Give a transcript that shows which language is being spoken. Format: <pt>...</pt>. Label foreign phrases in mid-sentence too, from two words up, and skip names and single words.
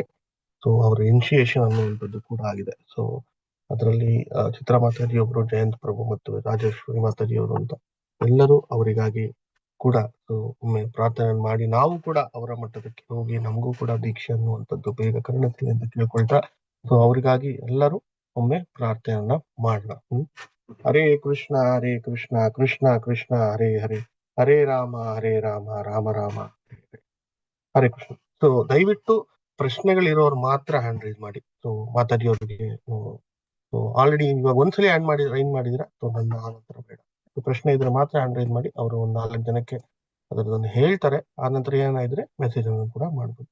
<kn>ಸೊ ಅವರ ಇನಿಷಿಯೇಷನ್ ಅನ್ನುವಂಥದ್ದು ಕೂಡ ಆಗಿದೆ. ಸೊ ಅದರಲ್ಲಿ ಚಿತ್ರಾ ಮಾತಾಜಿ ಒಬ್ರು, ಜಯಂತ್ ಪ್ರಭು ಮತ್ತು ರಾಜೇಶ್ವರಿ ಮಾತಾಜಿ ಅವರು ಅಂತ ಎಲ್ಲರೂ ಅವರಿಗಾಗಿ ಕೂಡ ಒಮ್ಮೆ ಪ್ರಾರ್ಥನೆ ಮಾಡಿ ನಾವು ಕೂಡ ಅವರ ಮಟ್ಟದಕ್ಕೆ ಹೋಗಿ ನಮಗೂ ಕೂಡ ದೀಕ್ಷೆ ಅನ್ನುವಂಥದ್ದು ಬೇಗ ಕರುಣಿಸ್ಲಿ ಅಂತ ಕೇಳ್ಕೊಳ್ತಾ ಸೊ ಅವರಿಗಾಗಿ ಎಲ್ಲರೂ ಒಮ್ಮೆ ಪ್ರಾರ್ಥನೆಯನ್ನ ಮಾಡೋಣ.</kn> <sa>ಹರೇ ಕೃಷ್ಣ ಹರೇ ಕೃಷ್ಣ ಕೃಷ್ಣ ಕೃಷ್ಣ ಹರೇ ಹರೇ ಹರೇ ರಾಮ ರಾಮ ರಾಮ ಹರೇ ಹರೇ. ಹರೇ ಕೃಷ್ಣ.</sa> <kn>ಸೊ ದಯವಿಟ್ಟು ಪ್ರಶ್ನೆಗಳಿರೋರು ಮಾತ್ರ</kn> <en>hand raise</en> <kn>ಮಾಡಿ. ಸೊ ಮಾತಾಜಿ ಅವರಿಗೆ ಆಲ್ರೆಡಿ ಇವಾಗ ಒಂದ್ಸಲಿ ಹ್ಯಾಂಡ್ ಮಾಡಿದಿರಾ. ಸೊ ನನ್ನ ಆ ನಂತರ ಬೇಡ. ಪ್ರಶ್ನೆ ಇದ್ರೆ ಮಾತ್ರ</kn> <en>hand raise</en> <kn>ಮಾಡಿ. ಅವರು ಒಂದು 4 ಜನಕ್ಕೆ ಅದರದನ್ನು ಹೇಳ್ತಾರೆ. ಆ ನಂತರ ಏನಾದ್ರೆ ಮೆಸೇಜ್ ಅನ್ನು ಕೂಡ ಮಾಡ್ಬೋದು.</kn>